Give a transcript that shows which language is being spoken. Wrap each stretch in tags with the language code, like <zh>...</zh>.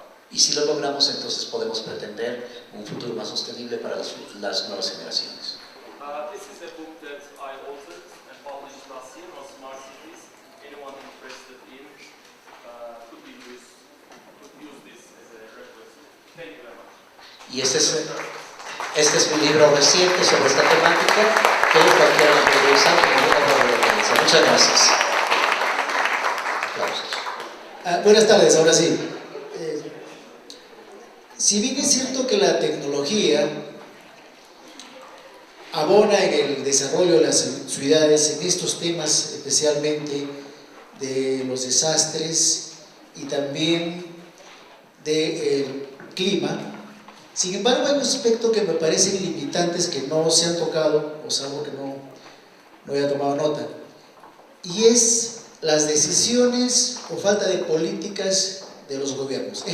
<es>Y si lo logramos, entonces podemos pretender un futuro más sostenible para las nuevas generaciones.</es> <en>This is a book that I authored and published last year on smart cities. Anyone interested in could use this as a reference. Thank you very much.</en> <es>Y este es un libro reciente sobre esta temática que cualquiera lo puede usar como obra de referencia. Muchas gracias. Aplausos. Buenas tardes, ahora sí. Si bien es cierto que la tecnología abona en el desarrollo de las ciudades, en estos temas especialmente de los desastres y también del clima, sin embargo hay un aspecto que me parecen limitantes que no se han tocado, o salvo que no haya tomado nota, y es las decisiones o falta de políticas de los gobiernos.</es>